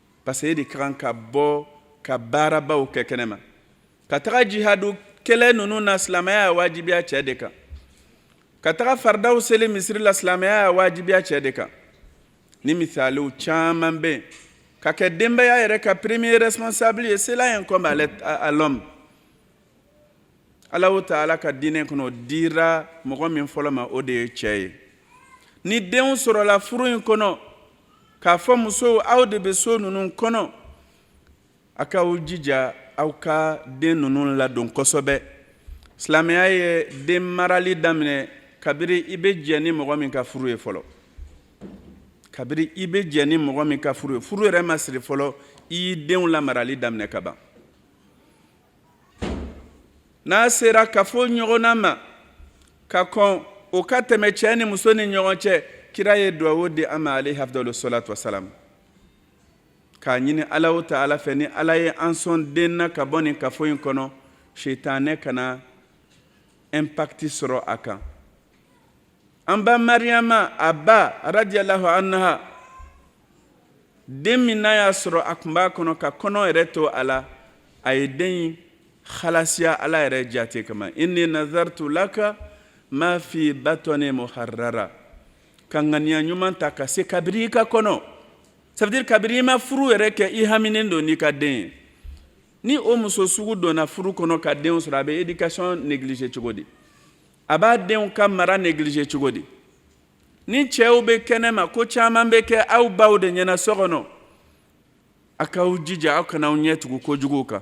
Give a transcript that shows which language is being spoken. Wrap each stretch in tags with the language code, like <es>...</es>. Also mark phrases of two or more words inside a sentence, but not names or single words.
<bm>parce que e de kan ka bɔ ka baarabaw kɛ kɛnɛma ka taga jihadu kɛlɛ ninnu na silamɛya y'a wajibiya cɛ de kan ka taga faridaw seli misiri la silamɛya y'a wajibiya cɛ de kan ni misaliw caman bɛ yen ka kɛ denbaya yɛrɛ ka premier responsable ye</bm> <fr>cela incombe à l'homme.</fr> <bm>Allahu Ta'ala ka diinɛ kɔnɔ o dira mɔgɔ min fɔlɔ ma o de ye cɛ ye. Ni denw sɔrɔla furu in kɔnɔ k'a fɔ musow aw de bɛ so ninnu kɔnɔ a k'aw jija aw ka den ninnu ladon kosɛbɛ. Silamɛya ye den marali daminɛ kabiri i bɛ jɛ ni mɔgɔ min ka furu ye fɔlɔ. Kabiri i bɛ jɛ ni mɔgɔ min ka furu ye. Furu yɛrɛ ma siri fɔlɔ i y'i denw lamarali daminɛ ka ban. N'a sera kafo ɲɔgɔnna ma ka kɔn o ka tɛmɛ cɛ ni muso ni ɲɔgɔn cɛ kira ye duwawu di an ma</bm> <ar>عليه أفضل الصلاة والسلام</ar> <bm>k'a ɲini Alahu Ta'ala fɛ ni Ala ye an sɔn den na ka bɔ nin kafo in kɔnɔ seitanɛ kana impact sɔrɔ a kan. An ba Mariyama a ba</bm> <ar>رضي الله عنها</ar> <bm>den min n'a y'a sɔrɔ a tun b'a kɔnɔ ka kɔnɔ yɛrɛ to a la a ye den in halasiya Ala yɛrɛ jate kama.</bm> <ar>إني نذرت لك ما في بطني محررا.</ar> <bm>Ka ŋaniya ɲuman ta ka se kabiri i ka kɔnɔ.</bm> <fr>Ça veut dire</fr> <bm>kabiri i ma furu yɛrɛ kɛ i haminen don n'i ka den ye. Ni o muso sugu donna furu kɔnɔ ka denw sɔrɔ a bɛ</bm> <fr>éducation négliger</fr> <bm>cogo di? A b'a denw ka mara négliger cogo di? Ni cɛw bɛ kɛnɛma ko caman bɛ kɛ aw baw de ɲɛna so kɔnɔ a k'aw jija aw kana aw ɲɛ tugu kojugu kan.</bm>